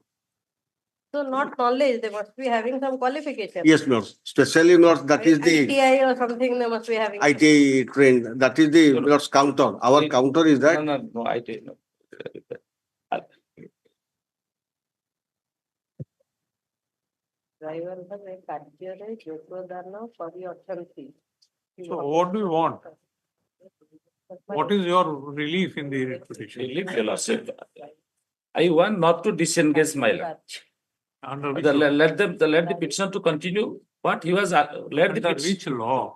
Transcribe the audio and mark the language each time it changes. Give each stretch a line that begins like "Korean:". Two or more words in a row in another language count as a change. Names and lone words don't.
English: So not knowledge, they must be having some qualification. Yes, especially that is the ITI or something they must be having. ITI trained. That is the counter. Our counter is that. No, ITI no. Driver has a
Odia: କାର୍ଯ୍ୟରେ ଯୋଗଦାନ କରିଅଛନ୍ତି.
English: So what do you want? What is your relief in the petition? Relief, your lordship. I want not to disengage my lord. Under which Let the petition to continue. What he was let the under petition. which law?